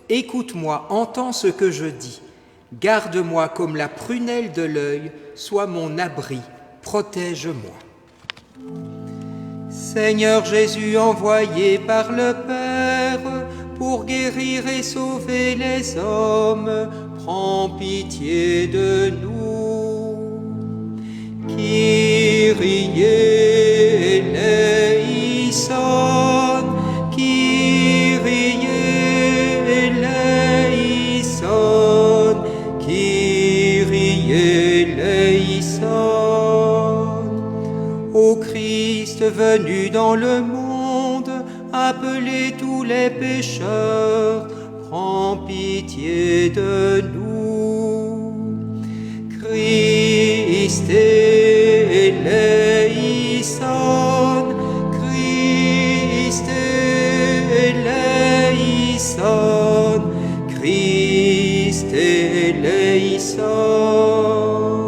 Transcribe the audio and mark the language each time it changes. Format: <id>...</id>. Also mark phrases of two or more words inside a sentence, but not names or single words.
<fr>Écoute-moi, entends ce que je dis. Garde-moi comme la prunelle de l'œil, sois mon abri, protège-moi. Seigneur Jésus, envoyé par le Père pour guérir et sauver les hommes, prends pitié de nous.</fr> <el>Kyrie eleison, Kyrie eleison, Kyrie eleison.</el> <fr>Ô Christ venu dans le monde, appelez tous les pécheurs, prends pitié de nous.</fr> <el>Christ eleison, Christ eleison, Christ eleison.</el>